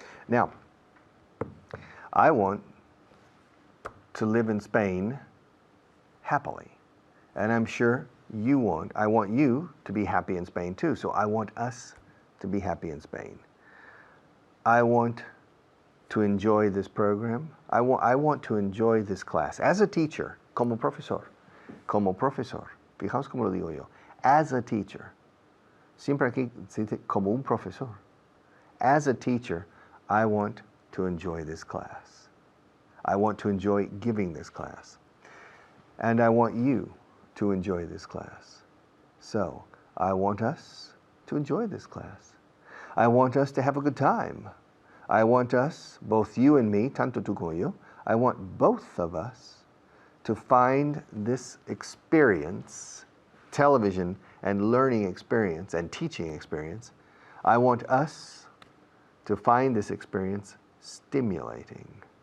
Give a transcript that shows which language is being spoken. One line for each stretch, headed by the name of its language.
English: Now, I want to live in Spain happily, and I'm sure I want you to be happy in Spain too, so I want us to be happy in Spain. I want to enjoy this program. I want to enjoy this class. As a teacher,
Spanish: como profesor, fijaos cómo lo digo yo,
English: as a teacher,
Spanish: siempre aquí se dice como un profesor.
English: As a teacher, I want to enjoy this class. I want to enjoy giving this class. And I want you to enjoy this class. So, I want us to enjoy this class. I want us to have a good time. I want us, both you and me,
Spanish: tanto tú como yo,
English: I want both of us to find this experience, television and learning experience and teaching experience, I want us to find this experience stimulating.